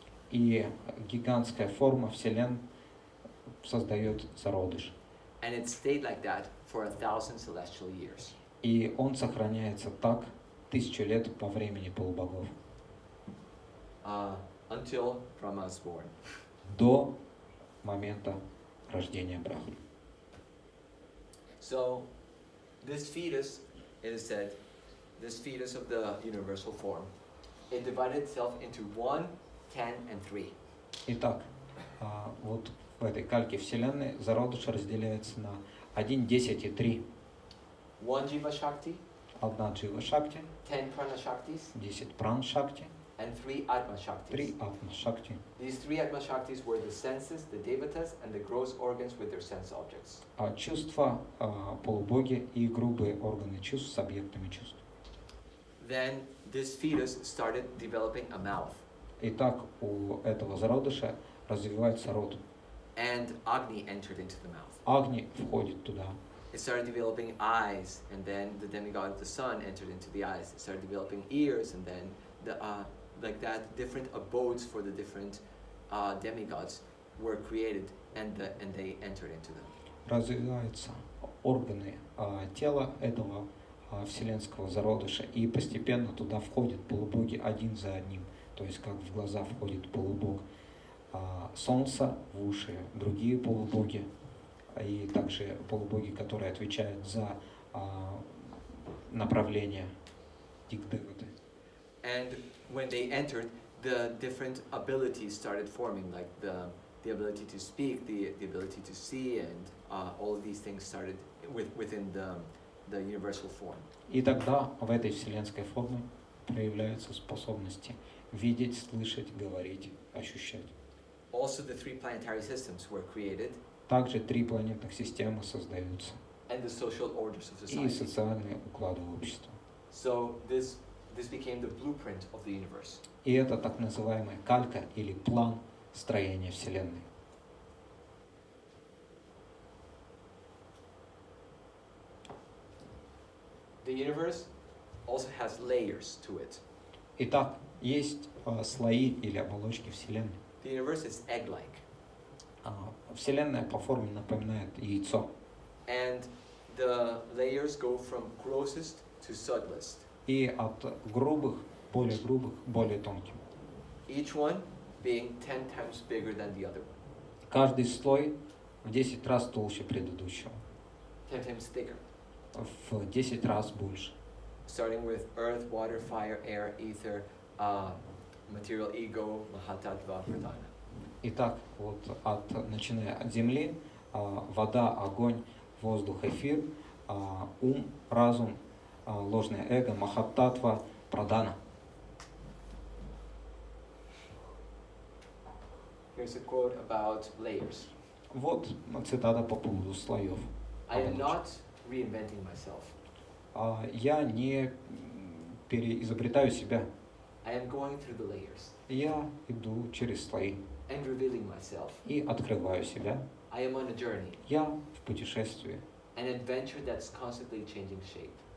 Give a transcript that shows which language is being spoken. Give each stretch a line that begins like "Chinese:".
Russian: И гигантская форма Вселенной создает зародыш.
English: And it stayed like that for 1,000 celestial years.
Russian: И он сохраняется так 1000 лет по времени полубогов.
English: Until Brahma is born.
Russian: До момента рождения Брахмы.
English: So, this fetus, it is said, this fetus of the universal form, it divided itself into 1, 10, and 3.
Russian: Итак, вот в этой кальке Вселенной зародыш разделяется на 1, 10 и 3.
English: 1 Jiva Shakti,
Russian: 1 Джива Шакти,
English: 10 Prana Shaktis,
Russian: 10 Пран Шакти,
English: and 3 Atma Shaktis.
Russian: 3 Атма Шакти.
English: These 3 Atma Shaktis were the senses, the devatas, and the gross organs with their sense objects.
Russian: Чувства, полубоги и грубые органы чувств с объектами чувств.
English: Then this fetus started developing a mouth.
Russian: Итак, у этого зародыша развивается рот.
English: and Agni entered into the mouth.
Russian: Агни входит туда.
English: It started developing eyes, and then the demigod of the sun entered into the eyes. It started developing ears, and then like that, different abodes for the different demigods were created, and they entered into them.
Russian: Развиваются органы тела этого вселенского зародыша, и постепенно туда входят полубоги один за одним. То есть как в глаза входит полубог солнца, в уши другие полубоги, и также полубоги, которые отвечают за направление дикдеваты.
English: And when they entered, the different abilities started forming, like the ability to speak, the ability to see, and all of these things started within the universal form.
Russian: И тогда в этой вселенской форме проявляются способности видеть, слышать, говорить, ощущать.
English: Also, the 3 planetary systems were created.
Russian: Также 3 планетных системы создаются.
English: And the social orders of
Russian: И социальные уклады общества.
English: So this became the blueprint of the universe.
Russian: И это так называемая калька или план строения Вселенной.
English: The universe also has layers to it.
Russian: Итак, есть слои или оболочки Вселенной.
English: The universe is egg-like.
Russian: Вселенная по форме напоминает яйцо.
English: And the layers go from grossest to subtlest.
Russian: И от грубых, более тонким.
English: Each one being 10 times bigger than the other one.
Russian: Каждый слой в 10 раз толще предыдущего.
English: 10 times thicker.
Russian: В 10 раз больше.
English: Starting with earth, water, fire, air, ether, material ego, mahatattva, pradhana.
Russian: Итак, вот начиная от земли, вода, огонь, воздух, эфир, ум, разум, ложное эго, махаттатва, прадана.
English: Here's a quote about layers.
Russian: Вот цитата по поводу слоев.
English: I am not reinventing myself.
Russian: Я не переизобретаю себя.
English: I am going through the layers
Russian: Я иду через слои
English: and revealing myself.
Russian: и открываю себя.
English: I am on a journey,
Russian: Я в путешествии.
English: an adventure that's constantly changing shape.